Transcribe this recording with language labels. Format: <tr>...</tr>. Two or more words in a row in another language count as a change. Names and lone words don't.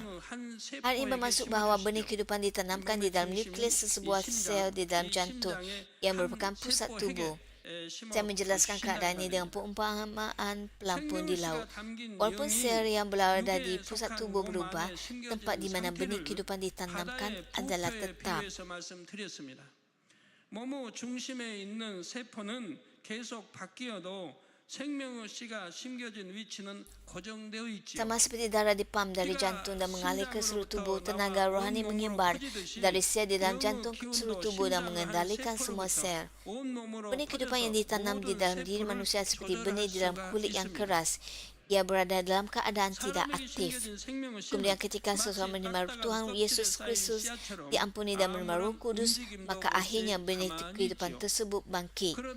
<ms>Hal ini bermaksud bahawa benih kehidupan ditanamkan di dalam nukleus sebuah sel di dalam jantung yang merupakan pusat tubuh. Saya menjelaskan keadaan ini dengan perumpamaan pelampung di laut. Walaupun sel yang berada di pusat tubuh berubah, tempat di mana benih kehidupan ditanamkan adalah tetap.</ms> <ko>몸의 중심에 있는 세포는 계속 바뀌어도 생명의 씨가 심겨진 위치는 고정되어 있지요.</ko> <ms>Sama seperti darah dipam dari jantung dan mengalir ke seluruh tubuh, tenaga rohani menyebar dari sel di dalam jantung ke seluruh tubuh dan mengendalikan semua sel. Benih kehidupan yang ditanam di dalam diri manusia seperti benih di dalam kulit yang keras. Ia berada dalam keadaan tidak aktif. Kemudian ketika seseorang menerima Tuhan Yesus Kristus, diampuni dan menerima Roh Kudus, maka akhirnya benih kehidupan tersebut bangkit.</ms>